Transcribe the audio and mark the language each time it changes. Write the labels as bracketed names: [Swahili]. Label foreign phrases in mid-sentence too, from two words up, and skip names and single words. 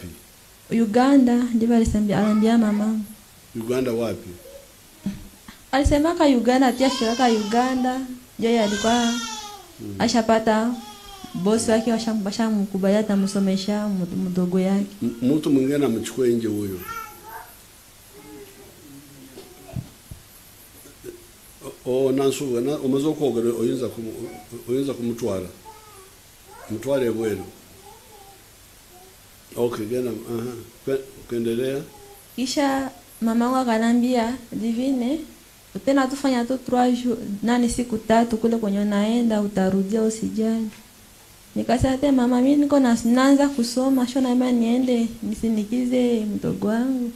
[Swahili] Uganda, ndivyo aliambia mamangu. Uganda wapi? Alisema ka Uganda, tia shirika Uganda. Yeye alikuwa ashapata bosi wake washamkubalia atamsomesha mdogo yake. Mtu mwingine amchukue nje huyo. [Ganda] Nansubuga umaze kwogera oyinza kumutwara. Mutware bwero. Okay, gena kuendelea. [Swahili] Kisha mamangu akanambia, Divine, tena tufanya tu siku 3 kule kwenye naenda, utarudia usijali. Nikasema mama, mimi niko naanza kusoma, shona mimi niende nisindikize mdogo wangu.